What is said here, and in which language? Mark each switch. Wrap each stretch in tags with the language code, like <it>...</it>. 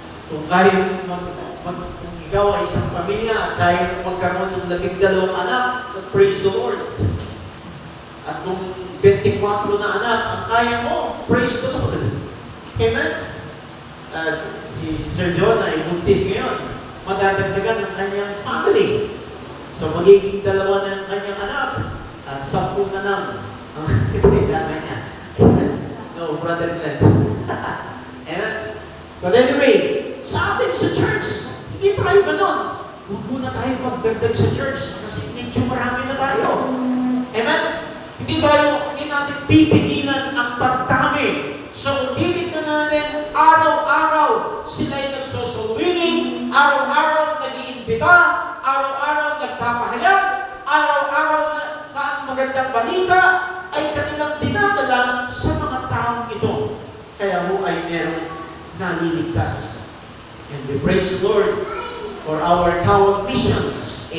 <tl>Kung kung ikaw ay isang pamilya at kaya magkaroon ng 12 anak,</tl> <en>praise the Lord.</en> <tl>At kung 24 na anak ang kaya mo,</tl> <en>praise the Lord.</en> <tl>Amen? Si Sir John ay buntis ngayon. Madadagdagan ng kanyang family. So magiging 2 na ang kanyang anak at 10 na lang ang kailangan niya. No, Brother Glenn. Amen?</tl> <en>But anyway,</en> <tl>sa atin sa church, hindi tayo ganon. Huwag muna tayo magdagdag sa church kasi medyo marami na tayo. Amen? Hindi natin pipigilan ang pagdami. So, dinig na natin, araw-araw sila'y nagsosolwining, araw-araw nag-iimbita, araw-araw nagpapahayag, araw-araw na ang magandang balita ay kanilang dinadala sa mga taong ito. Kaya ho ay merong naliligtas.</tl> <en>And we praise the Lord for our Tawag missions.</en>